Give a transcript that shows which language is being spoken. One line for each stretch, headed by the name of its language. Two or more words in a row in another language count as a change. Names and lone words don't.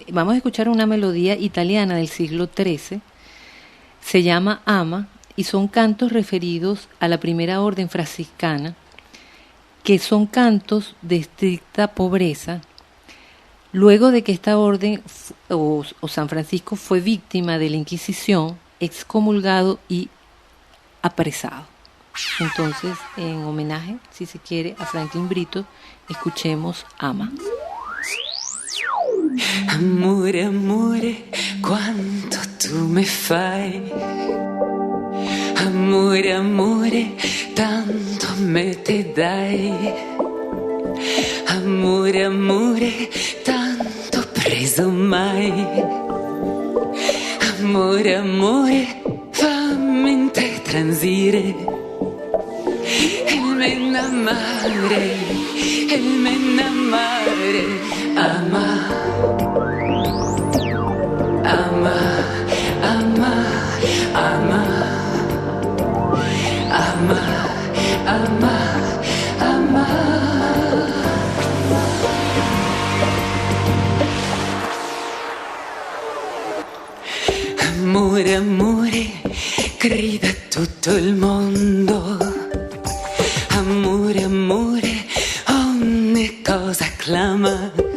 Spanish: Vamos a escuchar una melodía italiana del siglo XIII, se llama Ama, y son cantos referidos a la primera orden franciscana, que son cantos de estricta pobreza, luego de que esta orden o San Francisco fue víctima de la Inquisición, excomulgado y apresado. Entonces, en homenaje, si se quiere, a Franklin Brito, escuchemos Ama.
Italian: Amore, amore, quanto tu me fai. Amore, amore, tanto me te dai. Amore, amore, tanto preso mai. Amore, amore, fammi in te transire. Il me innamore, ama, ama, ama, ama, ama, ama, ama. Amore, amore, grida tutto il mondo. Amore, amore, ogni cosa clama.